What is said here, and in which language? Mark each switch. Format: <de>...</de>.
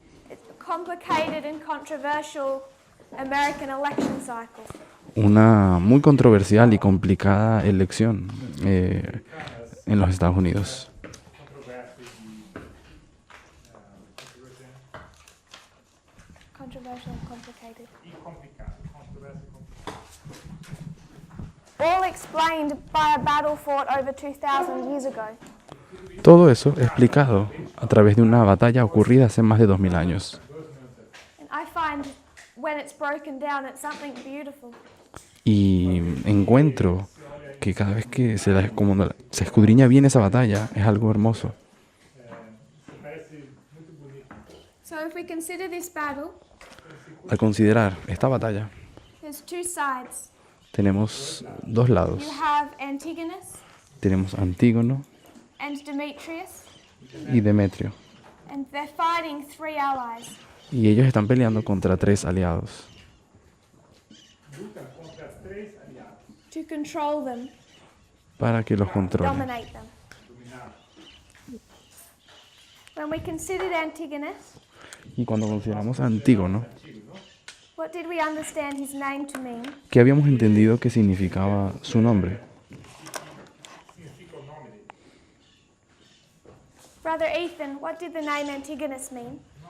<en>It's a complicated and controversial American election cycle.</en> <es>Una muy controversial y complicada elección en los Estados Unidos.</es> <en>Controversial and complicated. All explained by a battle fought over 2,000 years ago.</en> <es>Todo eso explicado a través de una batalla ocurrida hace más de 2000 años.</es> <en>And I find when it's broken down, it's something beautiful.</en> <es>Y encuentro que cada vez que como se escudriña bien esa batalla, es algo hermoso.</es> <en>So if we consider this battle,</en> <es>Al considerar esta batalla,</es> <en>there's two sides.</en> <es>tenemos dos lados.</es> <en>You have Antigonus</en> <es>Tenemos Antígono</es> <en>and Demetrius,</en> <es>y Demetrio.</es> <en>and they're fighting three allies.</en> <es>Y ellos están peleando contra 3 aliados</es> <en>To control them,</en> <es>para que los controlen.</es> <en>dominate them. When we considered Antigonus,</en> <es>Y cuando consideramos a Antígono,</es> <en>what did we understand his name to mean?</en> <es>¿qué habíamos entendido que significaba su nombre?</es> <en>Brother Ethan, what did the name Antigonus mean?</en>